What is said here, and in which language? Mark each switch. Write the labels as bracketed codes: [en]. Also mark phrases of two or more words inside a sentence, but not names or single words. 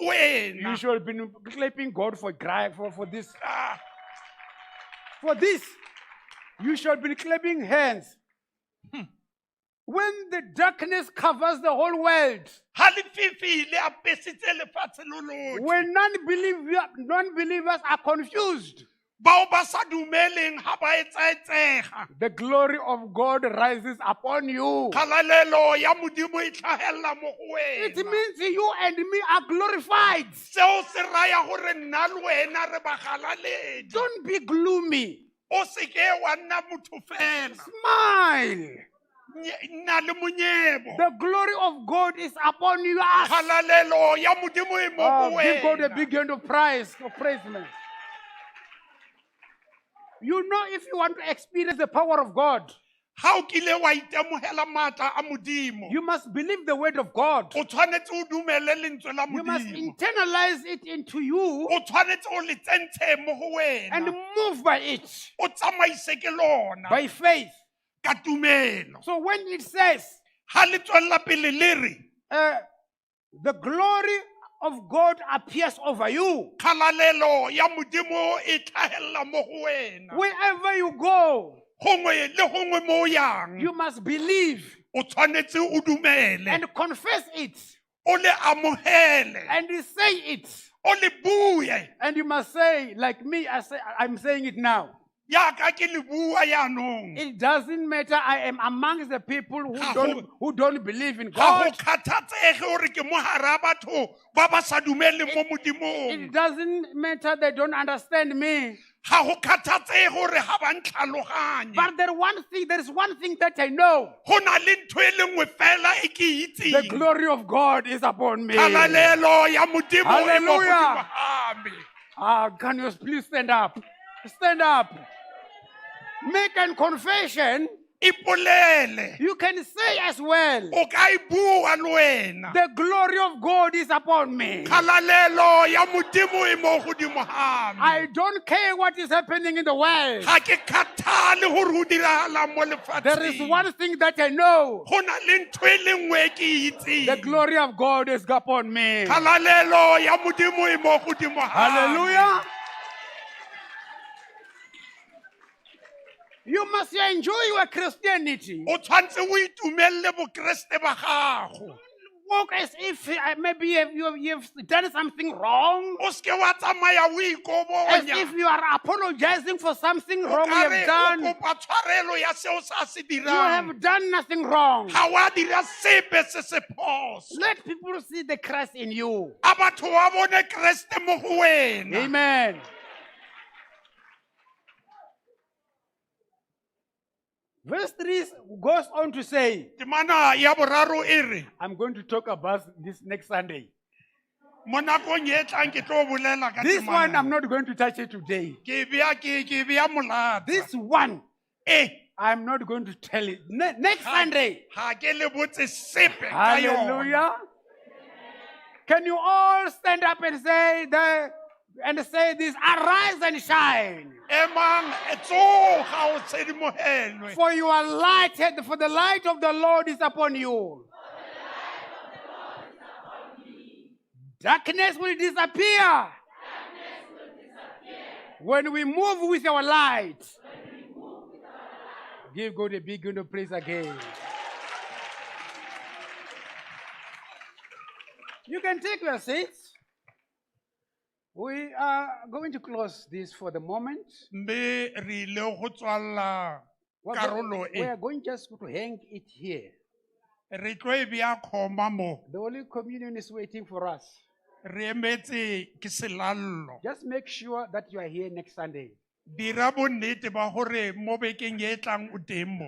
[en] You [tn] wena [en] should be clapping God for this. Ah, For this, you should be clapping hands. When the darkness covers the whole world, [tn] ha lefifi le apesitse lefatshe lo lotlhe [en] when non-believers are confused, [tn] bao ba sa dumeleng ha ba etsaetsega [en] the glory of God rises upon you. [tn] kgalalelo ya modimo e tlhagelela mo go [en] It [tn] wena [en] means you and me are glorified. [tn] seo se raya gore nna le wena re bagalaledi [en] Don't be gloomy. [tn] o seke wa nna motho fela [en] Smile. [tn] nna le monyebo [en] The glory of God is upon you. [tn] kgalalelo ya modimo e mo go [en] Give God a [tn] wena [en] big hand of praise. You know, if you want to experience the power of God, [tn] ha o kile wa itemogela maatla a modimo [en] you must believe the word of God. [tn] o tshwanetse o dumele lentswe la [en] You must [tn] modimo [en] internalize it into you [tn] o tshwanetse o le tsentshe mo go [en] and [tn] wena [en] move by it, [tn] o tsamaise ke lona [en] by faith. [tn] ka tumelo [en] So when it says, [tn] ha le tswella pele le re [en] the glory of God appears over you, [tn] kgalalelo ya modimo e tlhagelela mo go wena [en] wherever you go, [tn] gongwe le gongwe mo o yang [en] you must believe [tn] o tshwanetse o dumele [en] and confess it [tn] o le amogele [en] and say it. [tn] o le bue [en] And you must say, like me, I'm saying it now. [tn] yaka ke le bua yaanong [en] It doesn't matter. I am amongst the people who don't believe in [tn] ga go [en] God. [tn] kgathatsege gore ke mo hara batho ba ba sa dumele mo [en] It [tn] modimong [en] doesn't matter. They don't understand me. [tn] ga go kgathatsege gore ga ba ntlhaloganye [en] But there is one thing that I know. [tn] go na le ntho e le nngwe fela e ke [en] The [tn] itseng [en] glory of God is upon me. [tn] kgalalelo ya modimo e mo [en] Hallelujah. [tn] godimo ga me [en] Can you please stand up? Stand up. Make a confession. [tn] ipolele [en] You can say as well, [tn] o ka e bua le wena [en] the glory of God is upon me. [tn] kgalalelo ya modimo e mo godimo ga me [en] I don't care what is happening in the world. [tn] ga ke kgathale gore go diragala mo [en] There is [tn] lefatsheng [en] one thing that I know. [tn] go na le ntho e le nngwe e ke [en] The [tn] itseng [en] glory of God is upon me. [tn] kgalalelo ya modimo e mo godimo ga me. [en] Hallelujah. You must enjoy your Christianity. [tn] o tshwanetse o itumelele bokeresete ba gago [en] Walk as if maybe you've done something wrong. [tn] o seke wa tsamaya o [en] As [tn] ikobonya [en] if you are apologizing for something [tn] o [en] wrong you [tn] kare [en] have [tn] o [en] done. [tn] kopa tshwarelo ya seo sa se [en] You [tn] dirang [en] have done nothing wrong. [tn] ga wa dira sepe se se phoso [en] Let people see the Christ in you. [tn] a batho ba bone keresete mo go wena [en] Amen. Verse 3 goes on to say, [tn] temana ya boraro e re [en] I'm going to talk about this next Sunday. [tn] mo nakong e tlang ke tlo bolela ka [en] This one, I'm [tn] temana [en] not going to touch it today. [tn] ke bea molata [en] This one, [tn] e [en] I'm not going to tell it. Next Sunday. [tn] ga ke le botse sepe ka yona [en] Hallelujah. Can you all stand up and say this? Arise and shine. [tn] emang tsoga o tshedimogelwe [en] For the light of the Lord is upon you. Darkness will disappear. When we move with our light. Give God a big hand of praise again. You can take your seats. We are going to close this for the moment. [tn] mme re ile go tswalela karolo [en] We [tn] e [en] are going just to hang it here. [tn] re tlo e bea kgoma mo [en] The Holy Communion is waiting for us. [tn] re emetse ke selallo [en] Just make sure that you are here next Sunday. [tn] dira bonnete ba gore mo bekeng e tlang o teng mo